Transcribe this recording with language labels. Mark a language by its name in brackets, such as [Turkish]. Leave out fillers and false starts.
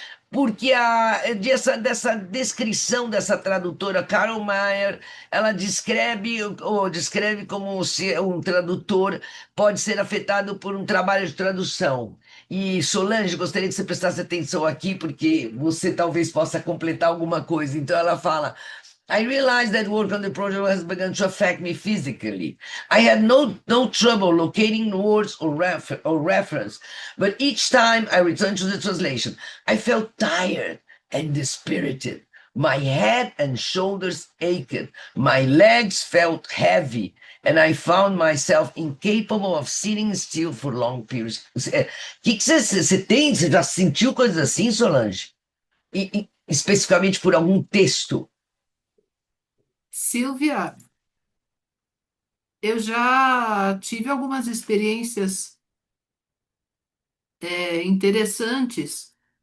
[Portuguese] porque dessa descrição dessa tradutora, Carol Mayer, ela descreve, ou descreve como se um tradutor pode ser afetado por um trabalho de tradução. E Solange, gostaria que você prestasse atenção aqui, porque você talvez possa completar alguma coisa. Então ela fala. [English] I realized that work on the project has begun to affect me physically. I had no trouble locating words or reference, but each time I returned to the translation, I felt tired and dispirited. My head and shoulders ached. My legs felt heavy, and I found myself incapable of sitting still for long periods. [Portuguese] Que você tem? Você já sentiu coisas assim, Solange? Especificamente por algum texto? Silvia, eu já tive algumas experiências interessantes.